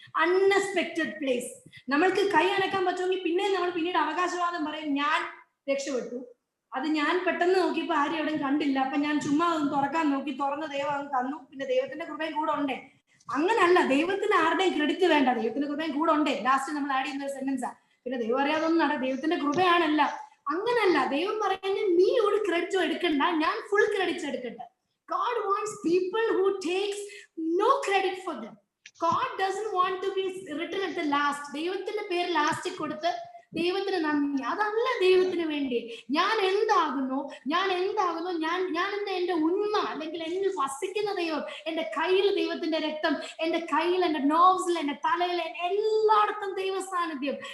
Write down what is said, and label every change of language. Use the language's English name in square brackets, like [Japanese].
[Malayalam] Unexpected place. നമ്മൾക്ക് കൈ അനക്കാൻ പറ്റുമെങ്കിൽ പിന്നെ നമ്മൾ പിന്നീട് അവകാശവാദം പറയും, ഞാൻ രക്ഷപ്പെട്ടു, അത് ഞാൻ പെട്ടെന്ന് നോക്കിയപ്പോ ആരും എവിടെയും കണ്ടില്ല, അപ്പൊ ഞാൻ ചുമ്മാ ഒന്ന് തുറക്കാൻ നോക്കി, തുറന്ന് ദൈവം അങ്ങ് തന്നു, പിന്നെ ദൈവത്തിന്റെ കൃപയും കൂടെ ഉണ്ടേ. അങ്ങനല്ല. ദൈവത്തിന് ആരുടെയും ക്രെഡിറ്റ് വേണ്ട, ദൈവത്തിന്റെ കൃപയും കൂടെ ഉണ്ടേ. ലാസ്റ്റ് നമ്മൾ ആഡ് ചെയ്യുന്ന ഒരു സെന്റൻസാ, പിന്നെ ദൈവം അറിയാതൊന്നും ദൈവത്തിന്റെ കൃപയാണല്ല. അങ്ങനല്ല. ദൈവം പറയുന്നത് നീ ഒരു ക്രെഡിറ്റും എടുക്കണ്ട, ഞാൻ ഫുൾ ക്രെഡിറ്റ് എടുക്കട്ടെ. [English] God wants people who takes no credit for them. God doesn't want to be written at the last. [Malayalam] ദൈവത്തിന്റെ പേര് ലാസ്റ്റ് കൊടുത്ത് ദൈവത്തിന് നന്ദി, അതല്ല ദൈവത്തിന് വേണ്ടി. ഞാൻ എന്താകുന്നു, ഞാൻ എന്റെ ഉണ്മ, അല്ലെങ്കിൽ എന്നിൽ വസിക്കുന്ന ദൈവം, എന്റെ കയ്യിൽ ദൈവത്തിന്റെ രക്തം, എന്റെ കയ്യിൽ, എന്റെ നോവ്സിൽ, എന്റെ തലയിൽ, എല്ലായിടത്തും ദൈവ സാന്നിധ്യം.